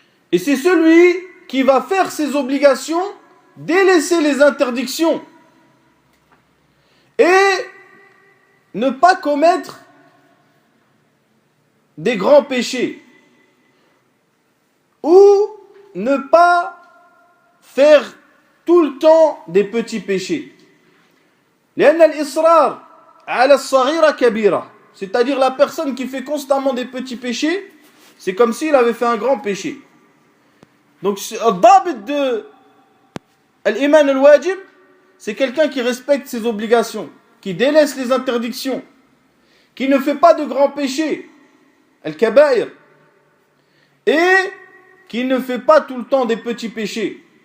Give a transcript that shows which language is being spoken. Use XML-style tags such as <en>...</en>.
<fr>Et c'est celui qui va faire ses obligations, délaisser les interdictions et ne pas commettre des grands péchés ou ne pas faire tout le temps des petits péchés.</fr> <ar>لأن الإصرار على الصغيرة كبيرة.</ar> <fr>C'est-à-dire la personne qui fait constamment des petits péchés, c'est comme s'il avait fait un grand péché. Donc le dabit de l'iman al-wajib, c'est quelqu'un qui respecte ses obligations, qui délaisse les interdictions, qui ne fait pas de grands péchés, al-kabaïr, et qui ne fait pas tout le temps des petits péchés.</fr>